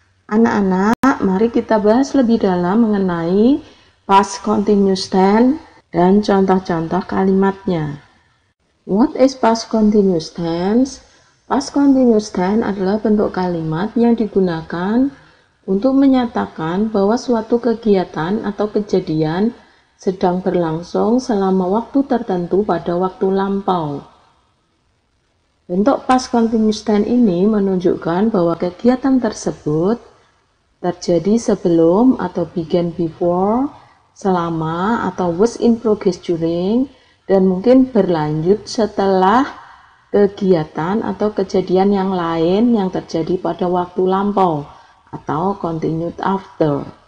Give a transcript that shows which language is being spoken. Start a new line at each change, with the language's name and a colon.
Indonesian: Anak-anak, mari kita bahas lebih dalam mengenai past continuous tense dan contoh-contoh kalimatnya.
English: What is past continuous tense?
Indonesian: Past continuous tense adalah bentuk kalimat yang digunakan untuk menyatakan bahwa suatu kegiatan atau kejadian sedang berlangsung selama waktu tertentu pada waktu lampau. Bentuk past continuous tense ini menunjukkan bahwa kegiatan tersebut terjadi sebelum atau
English: began before,
Indonesian: selama atau
English: was in progress during,
Indonesian: dan mungkin berlanjut setelah kegiatan atau kejadian yang lain yang terjadi pada waktu lampau atau
English: continued after.